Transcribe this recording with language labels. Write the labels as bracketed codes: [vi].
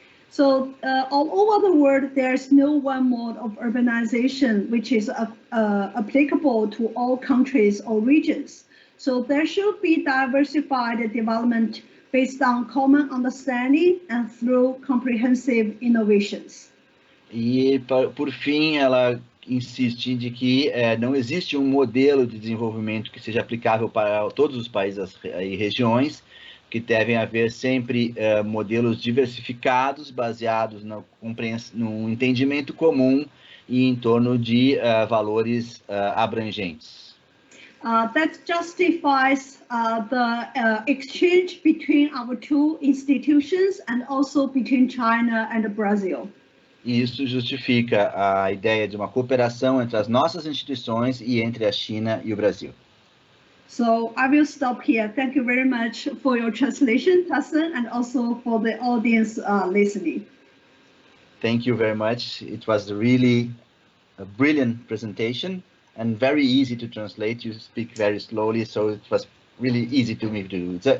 [en] So all over the world, there's no one mode of urbanization which is applicable to all countries or regions. So there should be diversified development based on common understanding and through comprehensive innovations. [pt] E, por fim, ela insiste de que não existe um modelo de desenvolvimento que seja aplicável para todos os países e regiões, que devem haver sempre modelos diversificados, baseados no entendimento comum e em torno de valores abrangentes. [en] That justifies the exchange between our two institutions and also between China and Brazil. [pt] Isso justifica a ideia de uma cooperação entre as nossas instituições e entre a China e o Brasil. [en] So I will stop here. Thank you very much for your translation, Tarson, and also for the audience listening. Thank you very much. It was really a brilliant presentation and very easy to translate. You speak very slowly, so it was really easy to me to do.